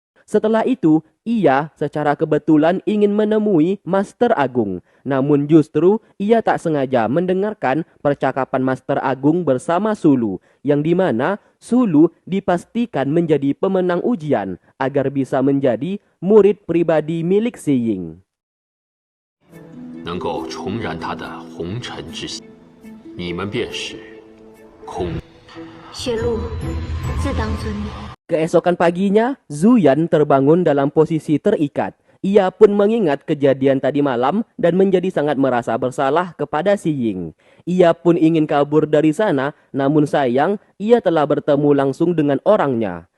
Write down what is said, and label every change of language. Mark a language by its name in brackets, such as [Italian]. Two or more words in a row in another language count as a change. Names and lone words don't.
[Indonesian] Setelah itu, ia secara kebetulan ingin menemui Master Agung. Namun justru ia tak sengaja mendengarkan percakapan Master Agung bersama Sulu, yang dimana Sulu dipastikan menjadi pemenang ujian agar bisa menjadi murid pribadi milik Si Ying. [Chinese] 能够重燃他的红尘之心，你们便是空。雪露，自当遵命。 [Indonesian] Keesokan paginya, Zuyan terbangun dalam posisi terikat. Ia pun mengingat kejadian tadi malam dan menjadi sangat merasa bersalah kepada Si Ying. Ia pun ingin kabur dari sana, namun sayang ia telah bertemu langsung dengan orangnya.